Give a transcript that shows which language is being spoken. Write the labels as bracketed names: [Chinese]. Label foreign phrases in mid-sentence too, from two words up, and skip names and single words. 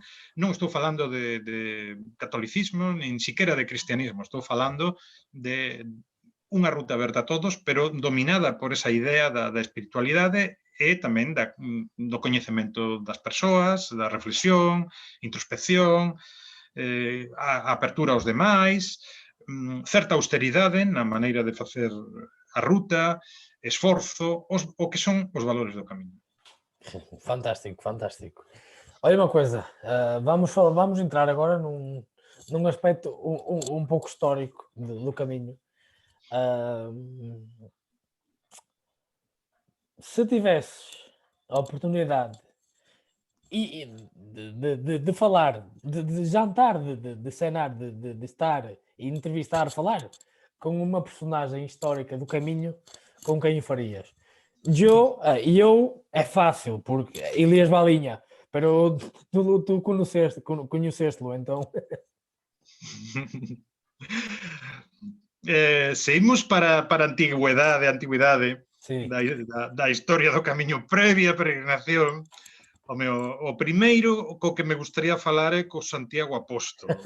[Galician] Non estou falando de catolicismo, nin siquiera de cristianismo, estou falando de unha ruta aberta a todos, pero dominada por esa idea da espiritualidade e tamén do coñecemento das persoas, da reflexión, introspección, a apertura aos demais, certa austeridade na maneira de facer a ruta, esforzo, o que son os valores do camiño. [Portuguese] Fantástico, fantástico. Olha uma coisa, vamos entrar agora num aspecto um pouco histórico do caminho. Se tivesses a oportunidade de falar, de jantar, de cenar, de estar e entrevistar, falar com uma personagem histórica do caminho, com quem o farias? Eu é fácil, porque Elias Balinha, pero tu conheceste-lo, então. [Galician] Se imos para a antigüidade [Portuguese] Sim. [Galician] da historia do camiño previa a peregrinación, o primeiro co que me gustaría falar é co Santiago Apóstolo.